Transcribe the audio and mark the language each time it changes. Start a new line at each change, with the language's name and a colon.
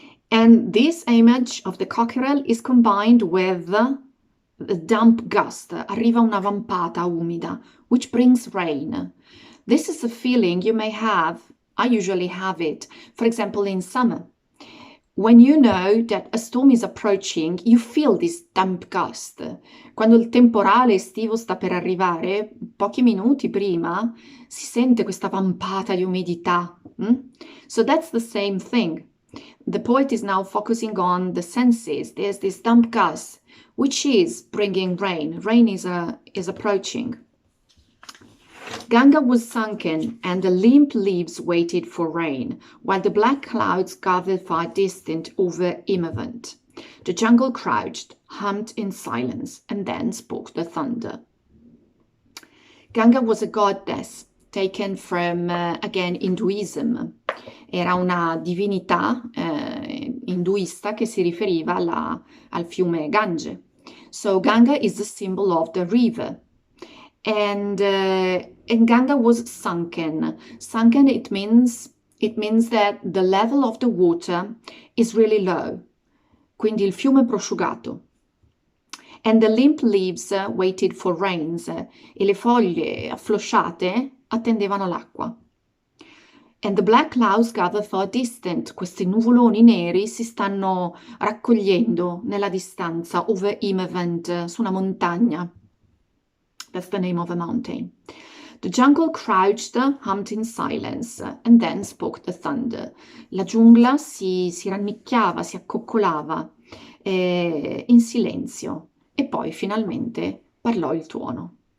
English: And this image of the cockerel is combined with the damp gust.
Italian: Arriva una vampata umida,
English: which brings rain. This is a feeling you may have. I usually have it, for example, in summer. When you know that a storm is approaching, you feel this damp gust.
Italian: Quando il temporale estivo sta per arrivare, pochi minuti prima, si sente questa vampata di umidità.
English: So that's the same thing. The poet is now focusing on the senses. There's this damp gust, which is bringing rain. Rain is approaching. Ganga was sunken, and the limp leaves waited for rain, while the black clouds gathered far distant over Imavant. The jungle crouched, hummed in silence, and then spoke the thunder. Ganga was a goddess taken from, again, Hinduism.
Italian: Era una divinità induista che si riferiva al fiume Gange.
English: So Ganga is the symbol of the river. And Ganga was sunken. Sunken, it means that the level of the water is really low.
Italian: Quindi il fiume è prosciugato.
English: And the limp leaves waited for rains.
Italian: E le foglie afflosciate attendevano l'acqua.
English: And the black clouds gather far distant.
Italian: Questi nuvoloni neri si stanno raccogliendo nella distanza, over Imavant, su una montagna.
English: That's the name of a mountain. The jungle crouched, hummed in silence, and then spoke the thunder.
Italian: La giungla si rannicchiava, si accoccolava in silenzio, e poi finalmente parlò il tuono.